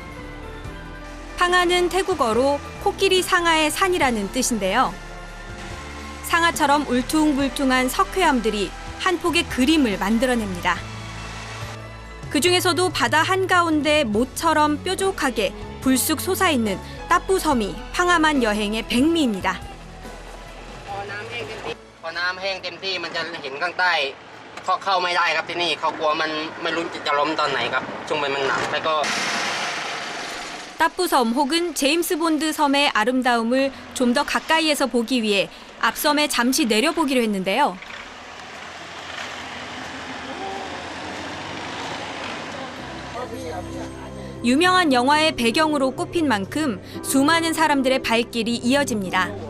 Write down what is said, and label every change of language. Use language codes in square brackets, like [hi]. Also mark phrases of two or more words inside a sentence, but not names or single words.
[ko] 팡아는 태국어로 코끼리 상아의 산이라는 뜻인데요. 상아처럼 울퉁불퉁한 석회암들이 한 폭의 그림을 만들어냅니다. 그 중에서도 바다 한가운데 모처럼 뾰족하게 불쑥 솟아있는 따뿌섬이 팡아만 여행의 백미입니다. [th] พอน้ำแห้งเต็มที่มันจะเห็นข้างใต้เขาเข้าไม่ได้ครับที่นี่เขากลัวมันไม่รู้จะล้มตอนไหนครับช่วงมันหนักแล้วก็ [ko] 따뿌섬 혹은 제임스 본드 섬의 아름다움을 좀 더 가까이에서 보기 위해 앞섬에 잠시 내려보기로 했는데요. 유명한 영화의 배경으로 꼽힌 만큼 수많은 사람들의 발길이 이어집니다.